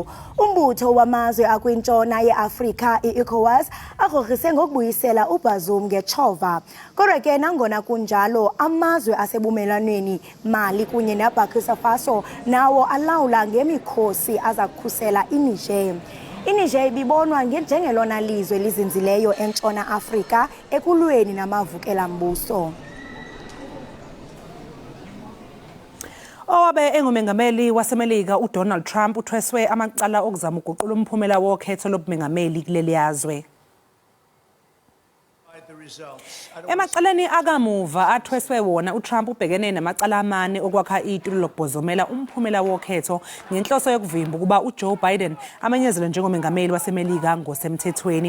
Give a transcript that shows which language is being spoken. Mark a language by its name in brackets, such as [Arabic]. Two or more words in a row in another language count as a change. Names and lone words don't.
[Xhosa] Umbutho wamazwe akwintshona yeAfrika, i-ECOWAS, arhoxise ngokubuyisela uBazoum ngetshova. Kodwa ke nangona kunjalo, amazwe asebumelwaneni Mali kunye neBurkina Faso nawo alawula ngemikhosi aza kukhusela iNiger. iNiger ibibonwa njengelona lizwe lizinzileyo entshona Afrika ekulweni namavukela-mbuso. [Zulu] Owabe engumengameli waseMelika uDonald Trump uthweswe amacala okuzama uguqula umphumela wokhetho lobumengameli kuleli yazwe. Emacaleni akamuva athweswe wona, uTrump ubhekene namacala amane okwakha itulo lokubhozomela umphumela wokhetho ngenhloso yokuvimba ukuba uJoe Biden amenyezelwe njengomengameli waseMelika ngosemthethweni.